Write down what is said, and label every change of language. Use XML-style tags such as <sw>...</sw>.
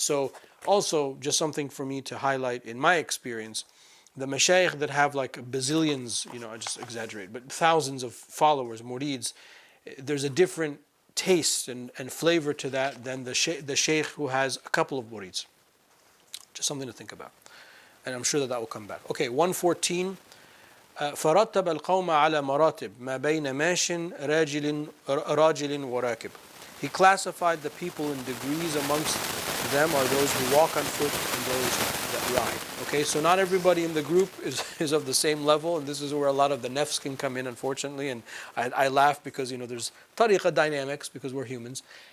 <en>So also, just something for me to highlight in my experience, the mashayikh that have like bazillions, I just exaggerate, but thousands of followers, murids, there's a different taste and flavor to that than the sheikh who has a couple of murids. Just something to think about. And I'm sure that will come back. Okay, 114.</en> <ar>فرتب القوم على مراتب ما بين ماش راجل وراكب.</ar> <en>He classified the people in degrees. Amongst them are those who walk on foot and those that ride. Okay, so not everybody in the group is of the same level, and this is where a lot of the nafs can come in, unfortunately. And I laugh because there's tariqah dynamics because we're humans.</en>